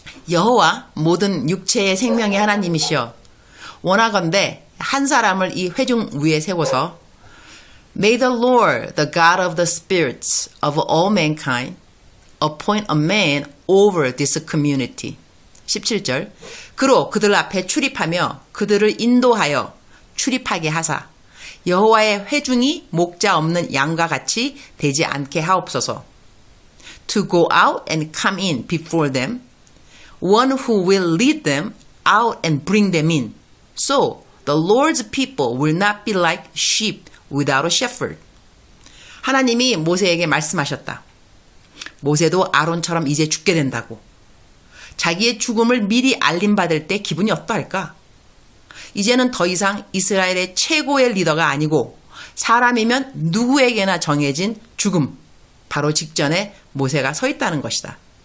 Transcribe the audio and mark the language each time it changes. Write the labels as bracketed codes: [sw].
[ko] 여호와 모든 육체의 생명의 하나님이시여 원하건대 한 사람을 이 회중 위에 세워서 [en] May the Lord, the God of the spirits of all mankind, appoint a man over this community. [ko] 17절. 그로 그들 앞에 출입하며 그들을 인도하여 출입하게 하사 여호와의 회중이 목자 없는 양과 같이 되지 않게 하옵소서. [en] To go out and come in before them, one who will lead them out and bring them in. So the Lord's people will not be like sheep without a shepherd. [ko] 하나님이 모세에게 말씀하셨다. 모세도 아론처럼 이제 죽게 된다고. 자기의 죽음을 미리 알림받을 때 기분이 어떠할까? 이제는 더 이상 이스라엘의 최고의 리더가 아니고 사람이면 누구에게나 정해진 죽음, 바로 직전에 모세가 서 있다는 것이다.